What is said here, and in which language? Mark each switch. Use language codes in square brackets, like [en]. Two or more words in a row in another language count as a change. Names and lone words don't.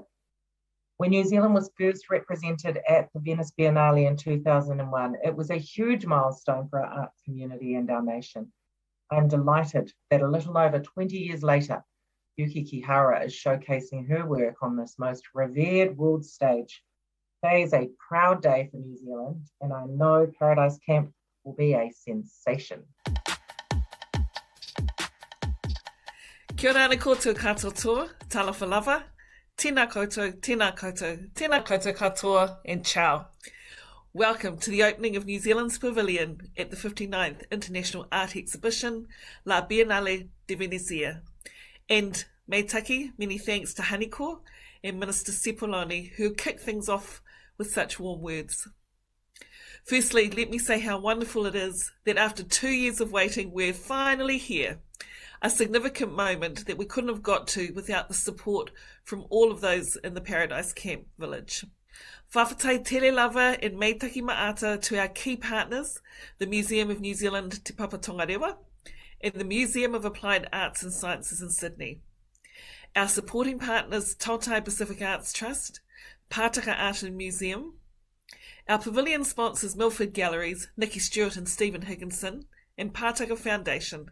[en] When New Zealand was first represented at the Venice Biennale in 2001, it was a huge milestone for our arts community and our nation. I'm delighted that a little over 20 years later, Yuki Kihara is showcasing her work on this most revered world stage. Today is a proud day for New Zealand, and I know Paradise Camp will be a sensation. [mi] Kia ora koutou katoa, [sm] talofa lava, [mi] tēnā koutou, tēnā koutou, tēnā koutou katoa, [en] and ciao. Welcome to the opening of New Zealand's Pavilion at the 59th International Art Exhibition, La Biennale di Venezia. And [rar] me taki, [en] many thanks to Hon and Minister Sepuloni, who kicked things off with such warm words. Firstly, let me say how wonderful it is that after 2 years of waiting, we're finally here. A significant moment that we couldn't have got to without the support from all of those in the Paradise Camp Village. [sm] Whawhai tele lava [en] and [rar] meitaki maata [en] to our key partners, the Museum of New Zealand Te Papa Tongarewa and the Museum of Applied Arts and Sciences in Sydney. Our supporting partners, Tautai Pacific Arts Trust, Pātaka Art and Museum. Our pavilion sponsors, Milford Galleries, Nikki Stewart and Stephen Higginson, and Pātaka Foundation.